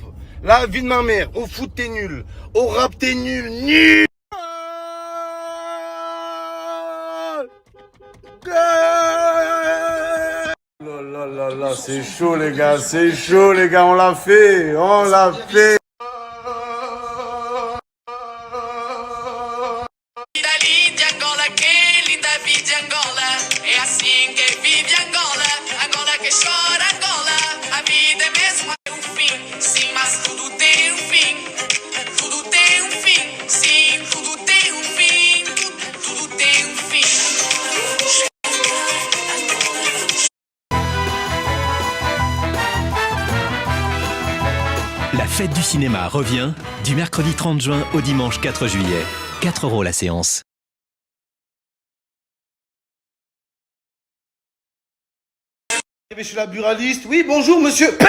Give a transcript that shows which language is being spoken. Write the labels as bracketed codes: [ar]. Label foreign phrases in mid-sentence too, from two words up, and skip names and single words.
[fr] La vie de ma mère, au foot, t'es nul. Au rap, t'es nul, nul. Là, là, là, là, c'est chaud, les gars, c'est chaud, les gars, on l'a fait, on l'a fait. [pt] Chora Angola, a vida é mesmo o fim. Sim, mas tudo tem fim. Tudo tem fim. Sim, tudo tem fim. Tudo tem fim. [fr] La fête du cinéma revient du mercredi 30 juin au dimanche 4 juillet. 4 € la séance. Je suis la buraliste. Oui, bonjour, monsieur. Paye!